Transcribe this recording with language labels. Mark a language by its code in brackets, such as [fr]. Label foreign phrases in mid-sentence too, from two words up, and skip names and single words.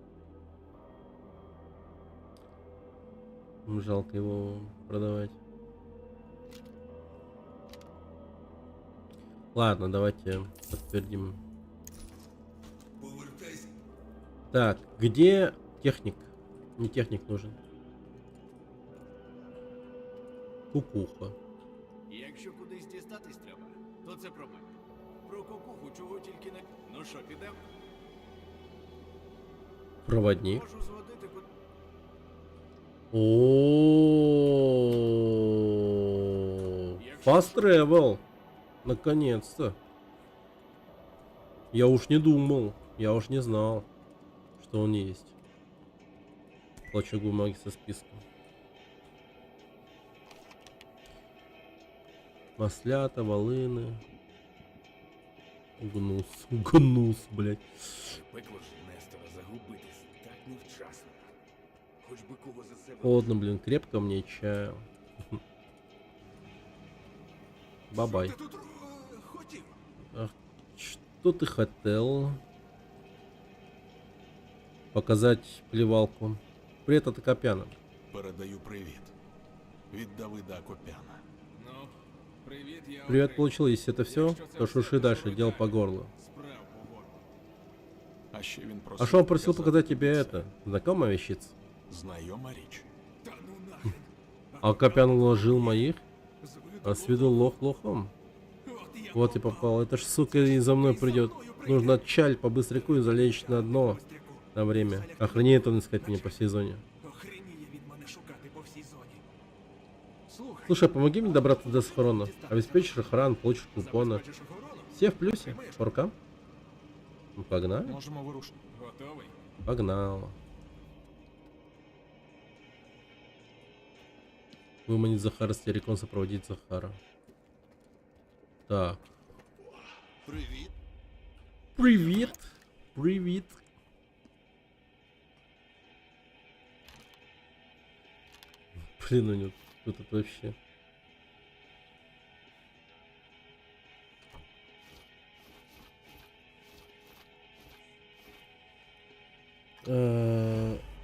[ru] Жалко его продавать. Ладно, давайте подтвердим. Так, где техник? Не техник нужен. Кукуха. [uk] Якщо кудись дістатись треба, то це проблема. Про кукуху чого тільки не... Ну що, підемо? [ru] Проводник. [uk] Можу зводити куди... [en] О, Fast travel. [ru] Наконец-то. Я уж не думал, я уж не знал, что он есть. Клочок бумаги со списком. Маслята, волыны. Гнус, гнус, блядь. [uk] Пекло ж Нестора загубитись так невчасно. Хоч би кого за себе... [ru] Холодно, блин, крепко мне чаю. Бабай. [uk] Що ти тут хотів? [ru] Ах, что ты хотел? Показать плевалку. Привет от Акопяна. [uk] Передаю привіт. Від Давида Акопяна. Ну, привіт, я... [ru] Привет получил, если это все, [uk] Якщо це [ru] то все, [uk] шуши то [ru] дальше, [uk] що [ru] дел [uk] ви [ru] по [uk] так? [ru] горлу. [uk] Справ по горлу. А ще він просив. [ru] А что он просил показать [uk] тобі [ru] тебе [uk] це. [ru] это? Знакомая вещица? [uk] Знайома річ. [ru] Та ну нахрен. А Акопян уложил моих? [uk] З виду [ru] А с виду лох лохом? [uk] От я [ru] Вот и попал. Это ж, сука, и за мной придет. Нужно отчалить по быстряку и залечь на дно на время. Охренеет он искать меня по всей зоне. [uk] Охреніє від мене шукати по всій зоні. Слухай, [ru] Слушай, помоги мне добраться до схрона. Обеспечишь охрану, получишь купоны. [uk] хочеш охорону? [ru] Все в плюсе? По рукам? Ну, погнали? [uk] Можемо вирушити. Готовий? [ru] Погнал. Выманить Захара, стерикон сопроводить Захара. [uk] Так. Привіт. [ru] Привет! Привет! Блин, у него тут это вообще... Э,